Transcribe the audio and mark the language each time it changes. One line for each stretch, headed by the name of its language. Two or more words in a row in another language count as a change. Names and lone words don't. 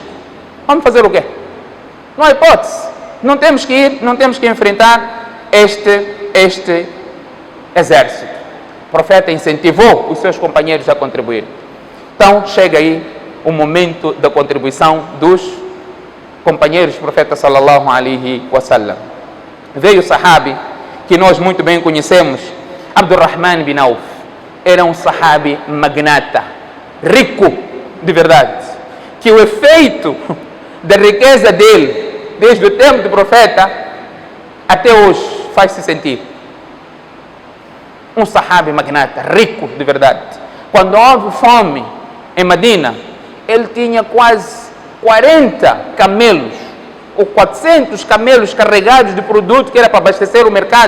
Portuguese: Vamos fazer o quê? Não há hipótese. Não temos que enfrentar este exército. O profeta incentivou os seus companheiros a contribuir. Então chega aí o momento da contribuição dos companheiros do profeta
Arabic: صلى الله عليه وسلم.
Portuguese: Veio o sahabi que nós muito bem conhecemos, Abdurrahman bin Auf. Era um sahabi magnata, rico de verdade, que o efeito da riqueza dele, desde o tempo do profeta até hoje, faz-se sentir. Um sahabi magnata, rico de verdade. Quando houve fome em Medina, ele tinha quase 40 camelos, ou 400 camelos carregados de produto que era para abastecer o mercado.